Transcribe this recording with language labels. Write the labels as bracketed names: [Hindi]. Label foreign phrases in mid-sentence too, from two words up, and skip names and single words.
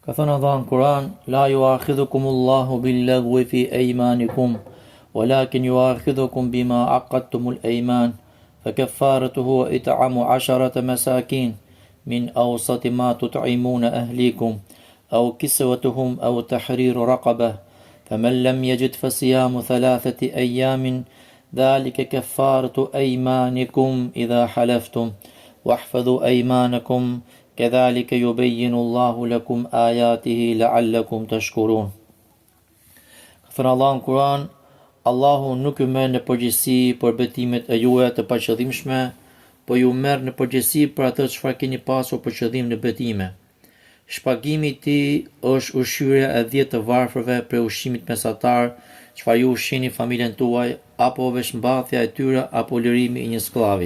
[Albanian] Ka thënë Allah në Kur'an: [Arabic] لا يؤاخذكم الله باللغو في أيمانكم ولكن يؤاخذكم بما عقدتم الأيمان فكفارته إطعام عشرة مساكين من أوسط ما تطعمون أهليكم أو كسوتهم أو تحرير رقبة فمن لم يجد فصيام ثلاثة أيام ذلك كفارة أيمانكم إذا حلفتم واحفظوا أيمانكم. كذلك يبين الله لكم آياته لعلكم تشكرون. [Albanian] Thënë Allah në Kur'an: Allahu nuk ju merr në përgjegjësi për betimet e juaja të paqëllimshme, po ju merr në përgjegjësi për atë çfarë keni pasur për qëllim në betime. Shpagimi i tij është ushqyerja e 10 të varfërve për ushqimit mesatar, çfarë ju ushqini familjen tuaj, apo veshmbathja e tyre, apo lirimi i një sklavi.